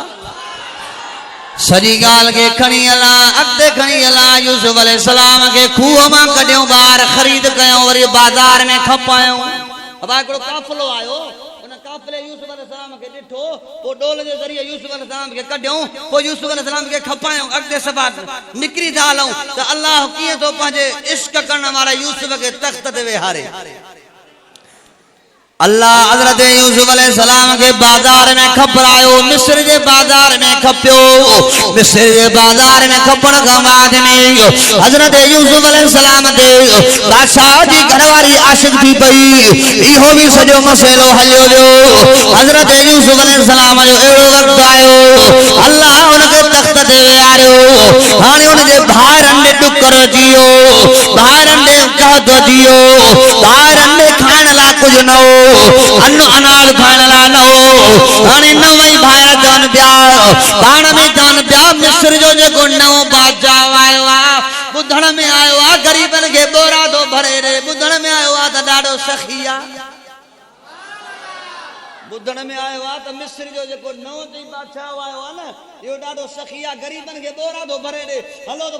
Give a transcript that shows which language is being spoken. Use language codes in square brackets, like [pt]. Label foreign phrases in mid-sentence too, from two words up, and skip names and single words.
[sd] सॼी ॻाल्हि खे खणी हलां अॻिते खणी हलां यूसुफ अलैहिस्सलाम खे खूह मां कढियो ॿाहिरि ख़रीद कयूं वरी बाज़ार में खपायूं अब हिकिड़ो काफ़िलो आयो उन काफ़िले यूसुफ अलैहिस्सलाम खे ॾिठो पोइ डोल जे ज़रिए यूसुफ अलैहिस्सलाम खे कढियूं पोइ यूसुफ अलैहिस्सलाम खे खपायूं अॻिते सभा निकिरी था हलूं त अल्लाह कीअं थो पंहिंजे इश्क करण वारे यूसुफ खे तख़्त ते वेहारे अल्लाह हज़रत यूसुफ अलैहिस्सलाम के बाजार में खपरायो मिस्र के बाजार में खपियो मिस्र के बाजार में खपण का बाद में हज़रत यूसुफ अलैहिस्सलाम दे बादशाह जी घरवारी आशिक थी पई इहो भी सजो मसलो हलियो जो हज़रत यूसुफ अलैहिस्सलाम जो एड़ो वक्त आयो अल्लाह उनके तख्त ते वेहारियो हाने उनके भाइरन ने डुकर जियो भाइरन ने कहत जियो भाइरन ने खाइण ला कुछ न हो अन्न अनाज खाइण ला न हो हाणे नवई भाइर चवनि पिया पाण में चवनि पिया मिस्र जो जेको नओं बादशाह आयो आहे ॿुधण में आयो आहे ग़रीबनि खे बोरा थो भरे रे ॿुधण में आयो आहे त ॾाढो सखी आहे ॿुधण में आयो आहे त मिस्र जो जेको नओं चई बादशाह आयो आहे न इहो ॾाढो सखी आहे ग़रीबनि खे बोरा थो भरे रे हलो त